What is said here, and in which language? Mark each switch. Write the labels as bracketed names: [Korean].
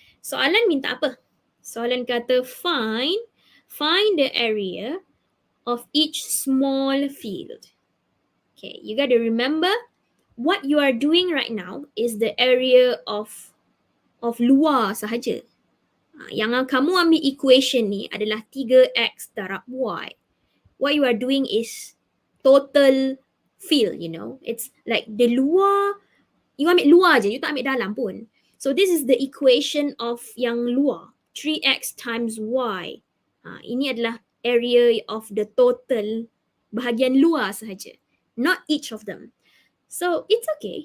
[Malay] Soalan minta apa? Soalan kata [English] find the area of each small field. Okay, you got to remember what you are doing right now is the area of [Malay] luar sahaja. Yang kamu ambil equation ni adalah 3x darab y. [English] What you are doing is total field, you know. It's like the [Malay] luar, you ambil luar je, you tak ambil dalam pun. [English] So this is the equation of [Malay] yang luar, [English] 3x times y. [Malay] Ini adalah [English] area of the total [Malay] bahagian luar sahaja. [English] Not each of them. So it's okay.